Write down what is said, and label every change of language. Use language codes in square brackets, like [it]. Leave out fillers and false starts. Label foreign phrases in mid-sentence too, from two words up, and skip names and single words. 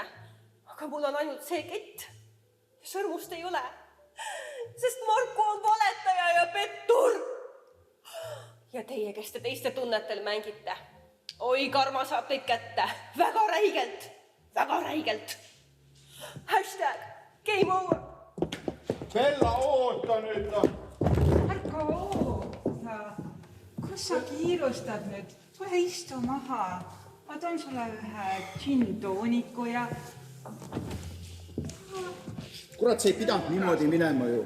[et] Aga mul on ainult see kett. Sõrmust ei ole. Sest Marko on valetaja ja pettur. Ja teie, kes te teiste tunnetel mängite. Oi, karma saab teid kätte. Väga räigelt. Väga räigelt. [en] Hashtag game over. [et] Bella, oota nüüd. Marko, oota. Kus sa kiirustad nüüd? Tule istu maha. Ma toon sulle ühe gin-tooniku ja... Kurat, see ei pidanud niimoodi minema ju.